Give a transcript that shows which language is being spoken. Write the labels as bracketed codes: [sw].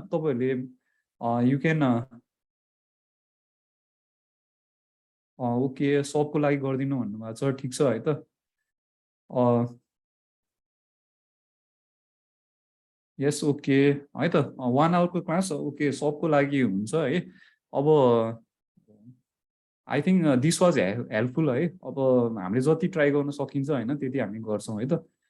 [ne] तपाईँहरूले [en] you can [ne] okay सबको लागि गरिदिनु भन्नुभएको छ, ठिक छ है त। यस ओके है त, 1 आवरको क्लास ओके सबको लागि हुन्छ है। [en] अब I think this was helpful है। [ne] अब हामीले जति ट्राई गर्न सकिन्छ होइन त्यति हामी गर्छौँ है त।